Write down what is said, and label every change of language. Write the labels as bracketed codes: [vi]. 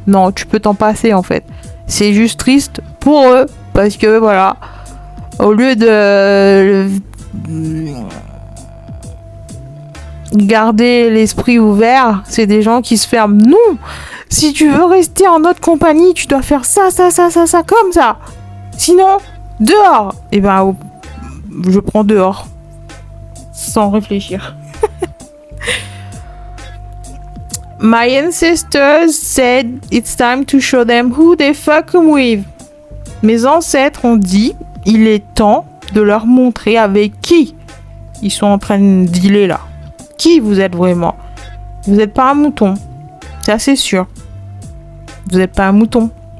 [fr] Non, tu peux t'en passer en fait. C'est juste triste pour eux, parce que voilà, au lieu de garder l'esprit ouvert, c'est des gens qui se ferment. Non, si tu veux rester en notre compagnie, tu dois faire ça, comme ça. Sinon, dehors. Et ben, je prends dehors, sans réfléchir. [en] My ancestors said it's time to show them who they fuck with. [fr] Mes ancêtres ont dit, il est temps de leur montrer avec qui ils sont en train de dealer là. Qui vous êtes vraiment. Vous n'êtes pas un mouton. C'est assez sûr. Vous n'êtes pas un mouton.